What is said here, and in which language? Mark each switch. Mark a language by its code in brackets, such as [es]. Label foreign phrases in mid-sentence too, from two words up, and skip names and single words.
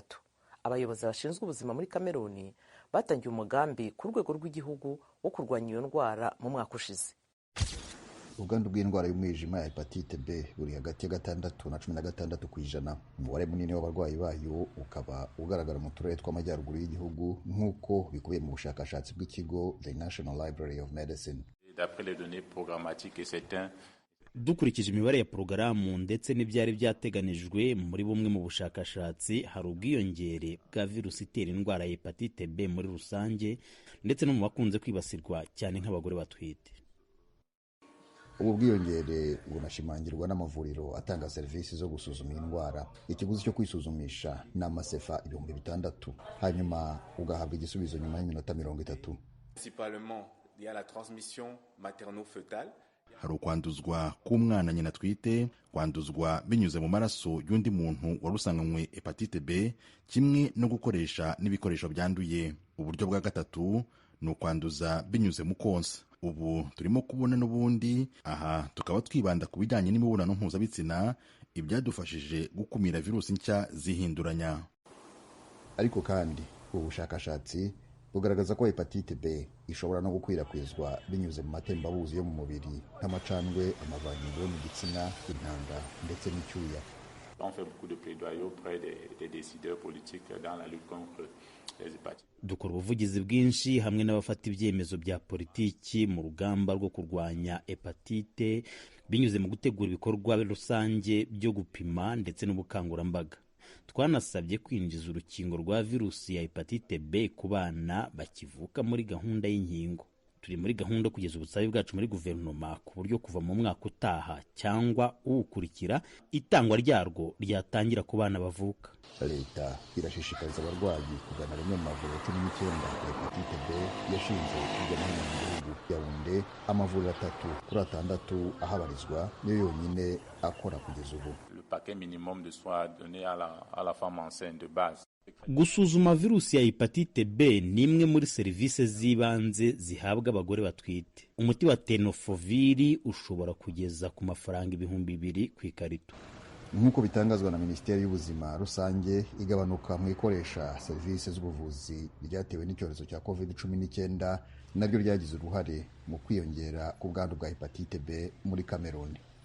[rw] Abayobozi bashinzwe ubuzima muri Kameruni batangiye umugambi ku rwego rw'igihugu wo kurwanya iyo ndwara mu mwaka ushize. Ubwandu bw'indwara y'umwijima ya hepatite B buri hagati ya 6 na 16%. Umubare munini w'abarwayi bayo ukaba ugaragara mu turere tw'amajyaruguru y'igihugu nk'uko bikubiye mu bushakashatsi bw'ikigo The National Library of Medicine. [fr] D'après les données programmatiques et certains [rw] dukurikije imibare ya porogaramu ndetse n'ibyari byateganijwe muri bumwe mu bushakashatsi, hari ubwiyongere bwa virusi itera indwara ya hepatite B muri rusange ndetse no mu bakunze kwibasirwa cyane nk'abagore batwite. Ubu bwiyongere bunashimangirwa n'amavuriro atanga serivisi zo gusuzuma indwara. Ikiguzi cyo kwisuzumisha ni amasefa 6,000, hanyuma ugahabwa igisubizo nyuma y'iminota 30. [fr] Principalement il y a la transmission materno-fœtale. [rw] Hari ukwanduzwa k'umwana nyina twite, kwanduzwa binyuze mu maraso y'undi muntu wari usanganywe hepatite B, kimwe no gukoresha n'ibikoresho byanduye. Uburyo bwa gatatu ni ukwanduza binyuze mu konsa. Ubu turimo kubona n'ubundi, aha tukaba twibanda ku bijyanye n'imibonano mpuzabitsina, ibyadufashije gukumira virusi nshya zihinduranya. Ariko kandi ubushakashatsi bugaragaza ko hepatite B ishobora no gukwirakwizwa binyuze mu matembabuzi yo mu mubiri nk'amacandwe, amavangingo yo mu gitsina, intanga ndetse n'icyuya. [fr] On fait beaucoup de plaidoyer auprès des décideurs politiques dans la lutte contre les hépatites. [rw] Dukora ubuvugizi bwinshi hamwe n'abafata ibyemezo bya politiki mu rugamba rwo kurwanya hepatite binyuze mu gutegura ibikorwa rusange byo gupima ndetse n'ubukangurambaga. Twanasabye kwinjiza urukingo rwa virusi ya hepatite B ku bana bakivuka muri gahunda y'inkingo. Turi muri gahunda kugeza ubusabe bwacu muri guverinoma ku buryo kuva mu mwaka utaha cyangwa uwukurikira itangwa ryarwo ryatangira ku bana bavuka. Leta irashishikariza abarwayi kugana rimwe mu mavuriro 19 hepatite B yashinze hirya no hino mu gihugu. Yaounde amavuriro 3 kuri 6 ahabarizwa niyo yonyine akora kugeza ubu. [fr] Le paquet minimum de soins donné à la femme enceinte de base. [rw] Gusuzuma virusi ya hepatite B ni imwe muri serivisi z'ibanze zihabwa abagore batwite. Umuti wa tenofoviri ushobora kugeza ku mafaranga 2,000 ku ikarito. Nk'uko bitangazwa na Minisiteri y'Ubuzima rusange, igabanuka mu ikoresha serivisi z'ubuvuzi ryatewe n'icyorezo cya COVID-19 nabyo ryagize uruhare mu kwiyongera ku bwandu bwa hepatite B muri Kameruni.